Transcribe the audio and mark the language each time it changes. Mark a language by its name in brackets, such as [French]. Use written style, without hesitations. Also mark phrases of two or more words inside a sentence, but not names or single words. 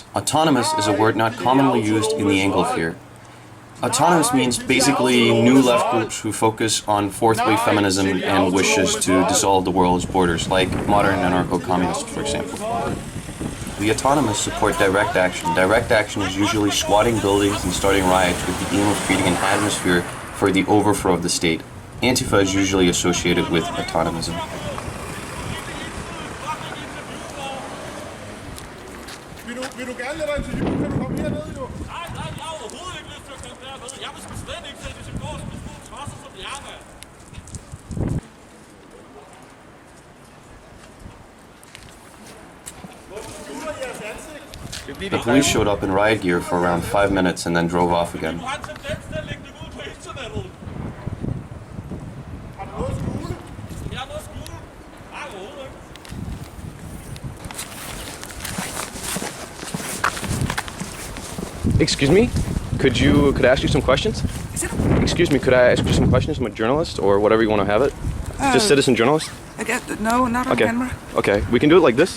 [English] Autonomous is a word not commonly used in the Anglosphere. Autonomous means basically new left groups who focus on fourth wave feminism and wishes to dissolve the world's borders, like modern anarcho-communists, for example. The autonomous support direct action. Direct action is usually squatting buildings and starting riots with the aim of creating an atmosphere for the overthrow of the state. Antifa is usually associated with autonomism. [Danish] Vil du gerne lade dig interview? Kan du komme herned, jo? Nej, jeg har overhovedet ikke lyst til at komme derned. Jeg vil sgu slet ikke sætte til gårds med små tosser som jer, mand. Hvorfor skjuler jeres ansigt? [English] The police showed up in riot gear for around 5 minutes and then drove off again. [Danish] Du har en tendens til at lægge dem ud på internettet. Har du noget at skjule? Jeg har noget at skjule. Nej, overhovedet ikke. [English] Excuse me, could I ask you some questions? Excuse me, could I ask you some questions? I'm a journalist, or whatever you want to have it. Just citizen journalist? I guess, no, not on camera. Okay, we can do it like this.